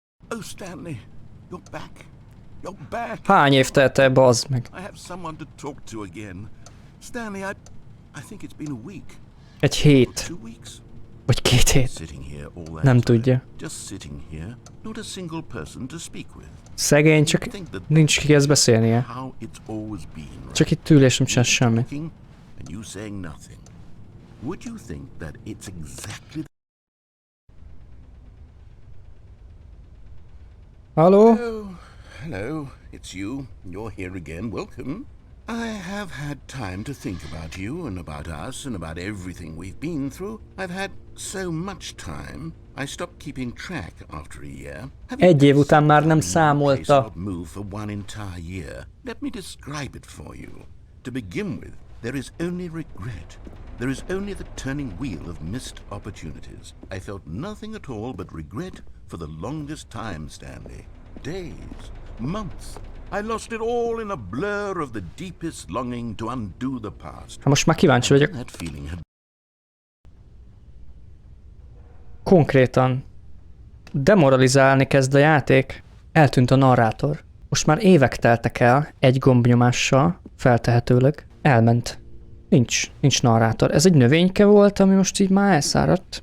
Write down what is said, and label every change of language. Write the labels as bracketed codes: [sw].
[en] Oh, Stanley, you're back. You're back. [hu] Hány év telt el, bazd meg? [en] I have someone to talk to again. Stanley, I think it's been a week. [hu] Egy hét. [en] 2 weeks. [hu] Vagy 2 hét. [en] Sitting here all that [hu] Nem [en] time. [hu] tudja. [en] Just sitting here, not a single person to speak with. [hu] Szegény, csak nincs kihez beszélnie. [en] How it's always been. Right? [hu] Csak itt ül és nem csinál semmit. [en] And you saying nothing. Would you think that it's exactly Hello? Hello, it's you. You're here again. Welcome. I have had time to think about you and about us and about everything we've been through. I've had so much time. I stopped keeping track after a year. [hu] Egy év után már nem számolta. [en] Move for one entire year. Let me describe it for you. To begin with, there is only regret. There is only the turning wheel of missed opportunities. I felt nothing at all but regret for the longest time, Stanley. Days, months. I lost it all in a blur of the deepest longing to undo the past. [hu] Ha most már kíváncsi vagyok. [en] That feeling had... [hu] Konkrétan demoralizálni kezd a játék. Eltűnt a narrátor. Most már évek teltek el, egy gombnyomással, feltehetőleg. Elment. Nincs narrátor. Ez egy növényke volt, ami most így már elszáradt.